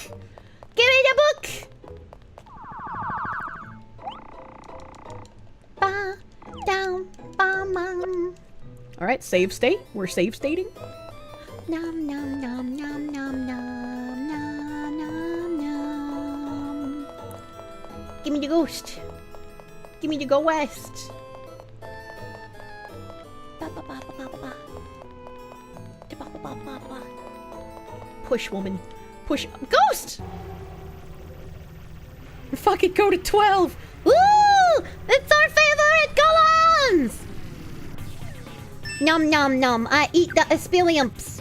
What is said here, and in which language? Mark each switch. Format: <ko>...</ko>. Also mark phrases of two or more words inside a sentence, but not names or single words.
<en>Give me the book! Ba, down, ba, man. Alright, save state. We're save stating. Nom nom nom nom nom nom nom nom nom. Give me the ghost. Give me the go west. Ba, ba, ba, ba, ba, ba. Push, woman. Push. Ghost! Fucking go to 12! Woo! It's our favorite golems! Nom nom nom. I eat the aspiliumps.</en>